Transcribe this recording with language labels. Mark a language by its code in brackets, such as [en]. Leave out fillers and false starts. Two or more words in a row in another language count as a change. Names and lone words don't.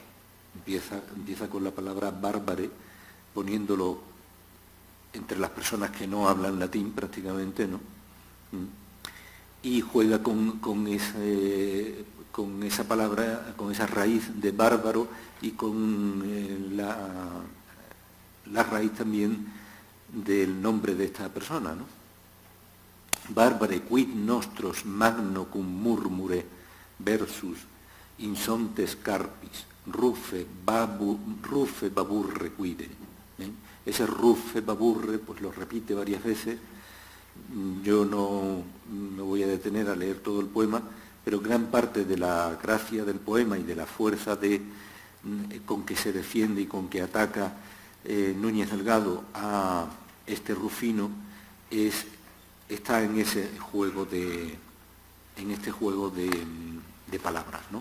[es] Empieza con la palabra bárbare, poniéndolo entre las personas que no hablan latín prácticamente, ¿no? Y juega con esa palabra, con esa raíz de bárbaro y con la raíz también del nombre de esta persona, ¿no? [la] Bárbare quid nostros magno cum murmure versus insontes carpis, rufe babur requidem. [es] Ese [la] rufe baburre [es] pues lo repite varias veces. Yo no me voy a detener a leer todo el poema, pero gran parte de la gracia del poema y de la fuerza con que se defiende y con que ataca Núñez Delgado a este Rufino está en este juego de palabras, ¿no?